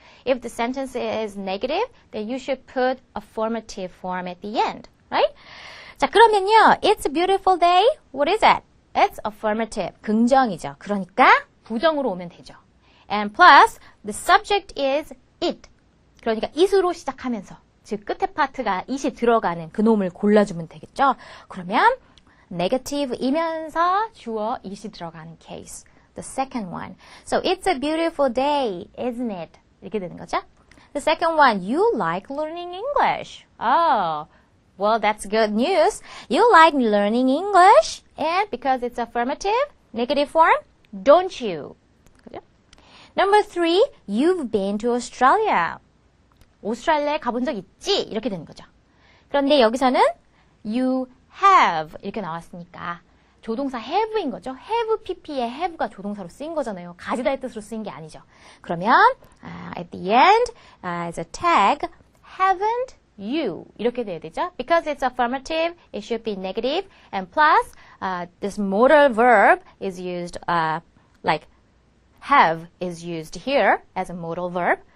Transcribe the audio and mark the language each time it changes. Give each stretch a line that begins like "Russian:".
English: If the sentence is negative, then you should put affirmative form at the end, right?
Korean: 자, 그러면요,
English: it's a beautiful day. What is it? It's affirmative.
Korean: 긍정이죠. 그러니까 부정으로 오면 되죠.
English: And plus, the subject is it.
Korean: 그러니까 it으로 시작하면서, 즉 끝에 파트가 it이 들어가는 그 놈을 골라주면 되겠죠. 그러면 negative이면서 주어 it이 들어가는 case.
English: The second one. So it's a beautiful day, isn't it?
Korean: 이렇게 되는 거죠.
English: The second one, you like learning English. Oh, well, that's good news. You like learning English, and because it's affirmative, negative form, don't you?
Korean: 그죠?
English: Number 3, you've been to Australia.
Korean: 오스트랄리아에 가본 적 있지? 이렇게 되는 거죠. 그런데 여기서는 you have 이렇게 나왔으니까 조동사 have인 거죠. have pp에 have가 조동사로 쓰인 거잖아요. 가지다의 뜻으로 쓰인 게 아니죠.
English: 그러면 at the end as a tag haven't you
Korean: 이렇게 돼야 되죠.
English: Because it's affirmative, it should be negative, and plus this modal verb is used like have is used here as a modal verb.